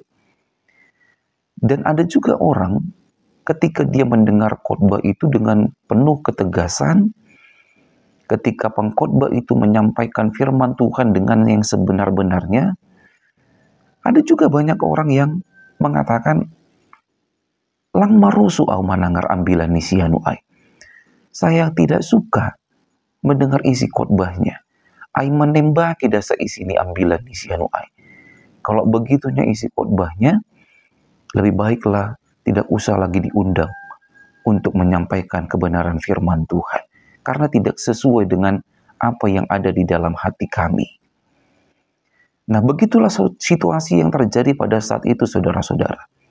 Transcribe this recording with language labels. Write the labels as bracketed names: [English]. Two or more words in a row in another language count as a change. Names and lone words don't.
[Indonesian] Dan ada juga orang ketika dia mendengar khotbah itu dengan penuh ketegasan, ketika pengkhotbah itu menyampaikan firman Tuhan dengan yang sebenar-benarnya, ada juga banyak orang yang mengatakan, [Batak Simalungun] lang marusu au manangar ambilan ni sianu ai. [Indonesian] Saya tidak suka mendengar isi khotbahnya. [Batak Simalungun] Ai menembaki dasa isi ni ambilan ni sianu ai. [Indonesian] Kalau begitunya isi khotbahnya, lebih baiklah tidak usah lagi diundang untuk menyampaikan kebenaran firman Tuhan. Karena tidak sesuai dengan apa yang ada di dalam hati kami. Nah, begitulah situasi yang terjadi pada saat itu, saudara-saudara.